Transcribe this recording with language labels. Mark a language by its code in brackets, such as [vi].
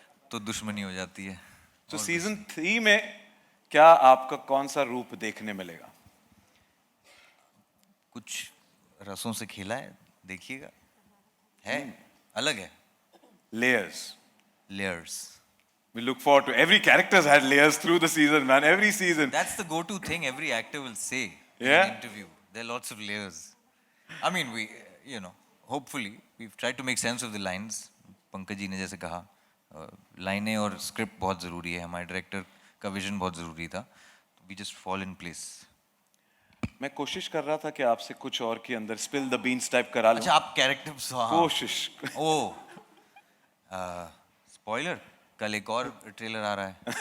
[hi] तो दुश्मनी हो जाती है। तो सीजन 3 में क्या आपका कौन सा रूप देखने मिलेगा? कुछ रसों से खेला है, देखिएगा, है अलग है। [en] Layers. Layers. We look forward to every character's had layers through the season, man. Every season. That's the go-to thing every actor will say in Yeah? an interview. There are lots of layers. I mean, hopefully, we've tried to make sense of the lines. [hi] Pankaj ji ने जैसे कहा, लाइनें और script बहुत ज़रूरी है, हमारे director का विजन बहुत ज़रूरी था। [en] We just fall in place. [hi] मैं कोशिश कर रहा था कि आपसे कुछ और के अंदर [en] spill the beans [hi] टाइप करा लूं। अच्छा, आप कैरेक्टर्स, कोशिश। ओह, स्पॉइलर, कल एक और ट्रेलर आ रहा है।